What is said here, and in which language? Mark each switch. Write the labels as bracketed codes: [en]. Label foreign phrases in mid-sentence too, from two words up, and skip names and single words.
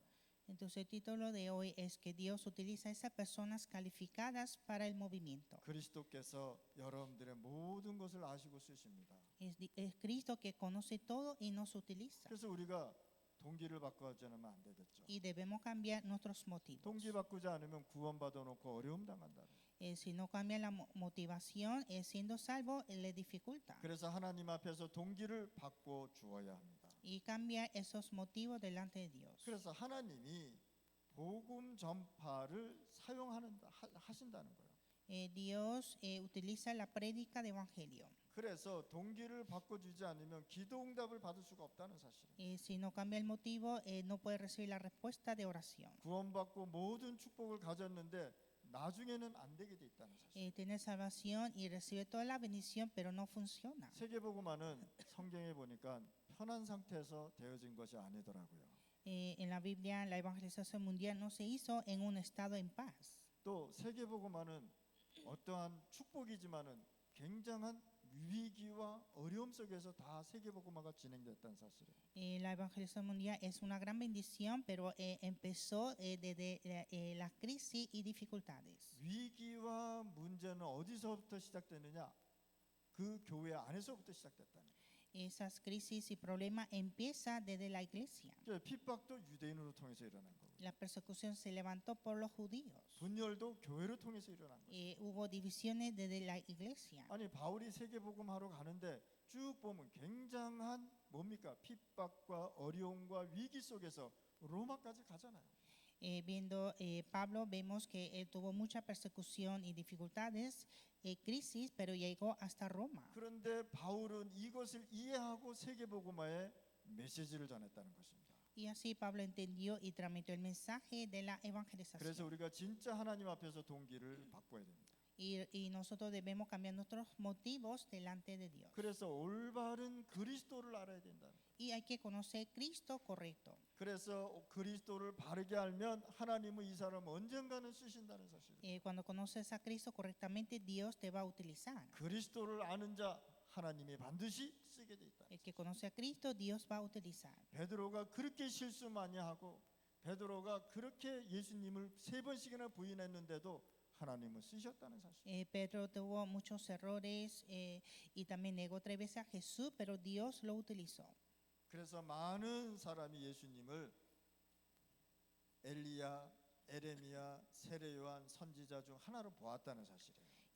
[es] Entonces el título de hoy es que Dios utiliza a esas personas calificadas para el movimiento. [ko] 그리스도께서 여러분들의 모든 것을 아시고 쓰십니다. [es] Es Cristo que conoce todo y nos utiliza. [ko] 그래서 우리가 동기를 바꾸지 않으면 안 되겠죠. [es] Y debemos cambiar nuestros motivos. [ko] 동기 바꾸지 않으면 구원받아 놓고 어려움 당한다는 거예요. [es] Si no cambia la motivación, siendo salvo le dificulta. [ko] 그래서 하나님 앞에서 동기를 바꿔 주어야 합니다. [es] Y cambiar esos motivos delante de Dios. [ko] 그래서 하나님이 복음 전파를 하신다는 거예요. [es] Dios utiliza la prédica de evangelio. [ko] 그래서 동기를 바꿔주지 않으면 기도 응답을 받을 수가 없다는 사실이에요. [es] Si no cambia el motivo, no puede recibir la respuesta de oración. [ko] 구원받고 모든 축복을 가졌는데 나중에는 안 되게 돼 있다는 사실. [es] Tiene salvación y recibe toda la bendición, pero no funciona. [ko] 세계복음화는 성경에 보니까 편한 상태에서 되어진 것이 아니더라고요. [es] En la Biblia, la evangelización mundial no se hizo en un estado en paz. [ko] 또 세계복음화는 어떠한 축복이지만은 굉장한 위기와 어려움 속에서 다 세계복음화가 진행됐다는 사실이에요. [es] La evangelización mundial es una gran bendición, pero empezó desde la crisis y dificultades. [ko] 위기와 문제는 어디서부터 시작되느냐? 그 교회 안에서부터 시작됐다는 거예요. [es] Esas crisis y problemas empiezan desde la iglesia. [ko] 핍박도 유대인으로 통해서 일어난 거고. [es] La persecución se levantó por los judíos. [ko] 분열도 교회를 통해서 일어난 거예요. [es] Hubo divisiones desde la iglesia. [ko] 아니 바울이 세계복음하러 가는데 쭉 보면 굉장한 뭡니까? 핍박과 어려움과 위기 속에서 로마까지 가잖아요. [es] Viendo Pablo, vemos que él tuvo mucha persecución y dificultades, crisis, pero llegó hasta Roma. [ko] 그런데 바울은 이것을 이해하고 세계복음화의 메시지를 전했다는 것입니다. [es] Y así Pablo entendió y tramitó el mensaje de la [ko] 그래서 [es] evangelización. [ko] 우리가 진짜 하나님 앞에서 동기를 바꿔야 됩니다. [es] Y nosotros debemos cambiar nuestros motivos delante de Dios. [ko] 그래서 올바른 그리스도를 알아야 된다. [es] Y hay que conocer Cristo correcto. [ko] 그래서 그리스도를 바르게 알면 하나님은 이 사람 언젠가는 쓰신다는 사실. [es] Cuando conoces a Cristo correctamente, Dios te va a utilizar. [ko] 그리스도를 아는 자 하나님이 반드시 쓰게 돼 있다. [es] El que conoce a Cristo, Dios va a utilizar. [ko] 베드로가 그렇게 실수 많이 하고 베드로가 그렇게 예수님을 3번씩이나 부인했는데도 하나님은 쓰셨다는 사실. [es] Pedro tuvo muchos errores y también negó 3 veces a Jesús, pero Dios lo utilizó. [ko] 그래서 많은 사람이 예수님을 엘리야, 에레미야, 세례요한 선지자 중 하나로 보았다는 사실이에요.